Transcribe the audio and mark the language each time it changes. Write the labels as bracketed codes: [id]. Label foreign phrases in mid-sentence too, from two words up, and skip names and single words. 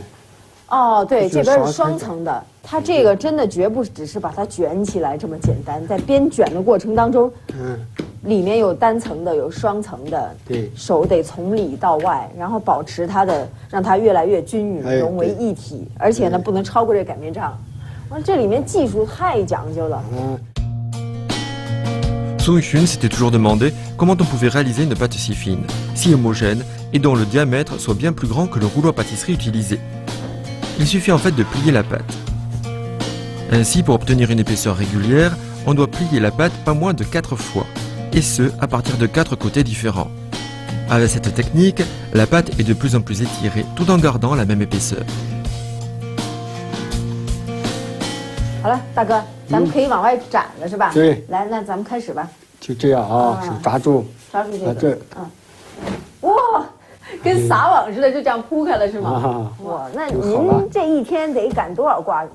[zh] 哦，对，这边是双层的，它这个真的绝不只是把它卷起来这么简单，在边卷的过程当中，里面有单层的，有双层的，对，手得从里到外，然后保持它的，让它越来越均匀，融为一体，而且呢，不能超过这擀面杖。哇，这里面技术太讲究了。 [fr] Sung Hyun s'était toujours demandé comment on pouvait réaliser une pâte si fine, si homogène et dont le diamètre soit bien plus grand que le rouleau à pâtisserie utilisé. Il suffit en fait de plier la pâte. Ainsi, pour obtenir une épaisseur régulière, on doit plier la pâte pas moins de 4 fois, et ce, à partir de 4 côtés différents. Avec cette technique, la pâte est de plus en plus étirée tout en gardant la même épaisseur. [zh] 好了，大哥，咱们可以往外展了，是吧？对。来，那咱们开始吧。就这样啊，手抓住，抓住这个。这。哇，跟撒网似的，就这样铺开了是吗？哇，那您这一天得擀多少挂？